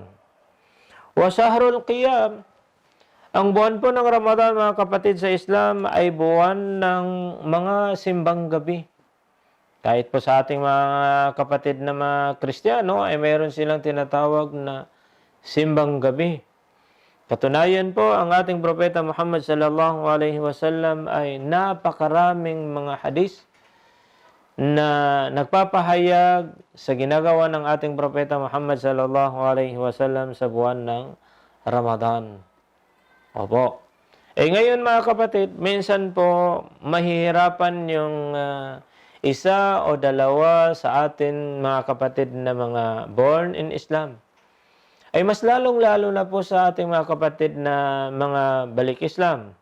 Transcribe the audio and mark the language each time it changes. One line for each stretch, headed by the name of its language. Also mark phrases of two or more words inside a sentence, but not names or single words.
Arabic: وشهر القيام,
Filipino: ang buwan po ng Ramadan, mga kapatid sa Islam, ay buwan ng mga simbang gabi. Kahit po sa ating mga kapatid na mga Kristiyano ay mayroon silang tinatawag na simbang gabi. Katunayan po, ang ating propeta Muhammad
Arabic: صلى الله عليه وسلم
Filipino: ay napakaraming mga hadis na nagpapahayag sa ginagawa ng ating propeta Muhammad
Arabic: صلى الله عليه وسلم
Filipino: sa buwan ng Ramadan. Opo. Ngayon mga kapatid, minsan po mahihirapan yung isa o dalawa sa atin mga kapatid na mga
English: born in Islam.
Filipino: Ay mas lalong-lalo na po sa ating mga kapatid na mga balik Islam.